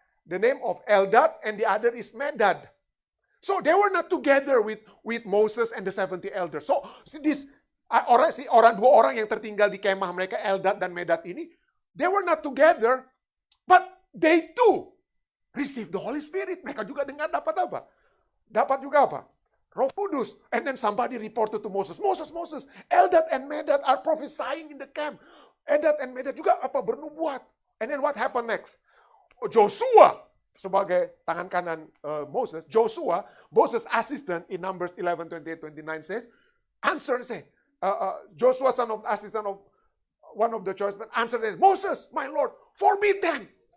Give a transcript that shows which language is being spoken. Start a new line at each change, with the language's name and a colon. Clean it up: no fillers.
English: The name of Eldad and the other is Medad. So they were not together with Moses and the 70 elders.
Indonesian: So dua orang yang tertinggal di kemah mereka, Eldad dan Medad ini,
English: they were not together, but they too receive the Holy Spirit.
Indonesian: Mereka juga dengar dapat apa? Dapat juga apa? Roh Kudus.
English: And then somebody reported to Moses, Moses, Eldad and Medad are prophesying in the camp.
Indonesian: Eldad and Medad juga apa? Bernubuat.
English: And then what happened next? Joshua
Indonesian: sebagai tangan kanan
English: Moses, Joshua, Moses' assistant in Numbers 11, 28, 29 says, answer and say, Joshua, son of assistant of one of the choice men, answered and said, Moses, my Lord, forbid them.